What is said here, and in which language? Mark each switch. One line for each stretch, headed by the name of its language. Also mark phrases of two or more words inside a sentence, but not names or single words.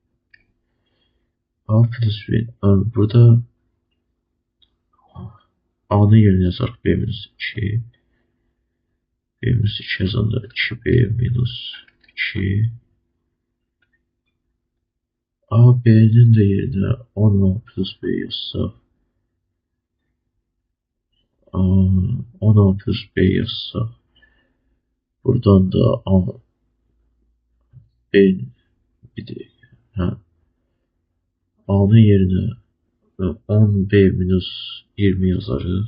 Azerbaijani: A plus B burada A'nın yerine yazarıq B minus 2. B minus 2 yazanda 2B minus 2. A, B'nin de yerine 10A plus B yazsaq. 10A plus B yazsaq. Buradan da A, B'nin bir dəqiqə. A'nın yerine 10B minus 20 yazarıq.